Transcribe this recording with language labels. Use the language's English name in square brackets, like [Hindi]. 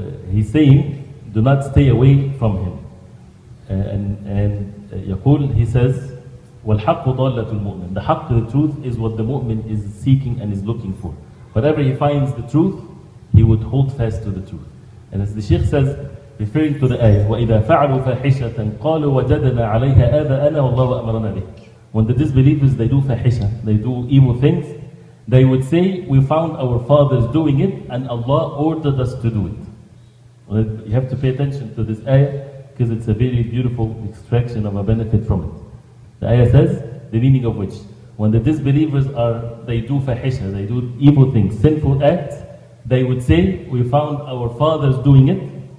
[English] He's saying, do not stay away from him. And يقول, he says, [Arabic] وَالْحَقُّ ضَالَّةُ الْمُؤْمِنِ. [English] The haqq, the truth, is what the mu'min is seeking and is looking for. Whatever he finds the truth, he would hold fast to the truth. And as the Shaykh says, referring to the ayah, [Arabic] وَإِذَا فَعَلُوا فَاحِشَةً قَالُوا وَجَدَنَا عَلَيْهَا آبَاءَنَا وَاللَّهُ أَمَرَنَا بِهِ. [English] When the disbelievers, they do fahisha, they do evil things, they would say, we found our fathers doing it and Allah ordered us to do it. Well, you have to pay attention to this ayah because it's a very beautiful extraction of a benefit from it. The ayah says, the meaning of which, when the disbelievers they do fahisha, they do evil things, sinful acts, they would say, we found our fathers doing it.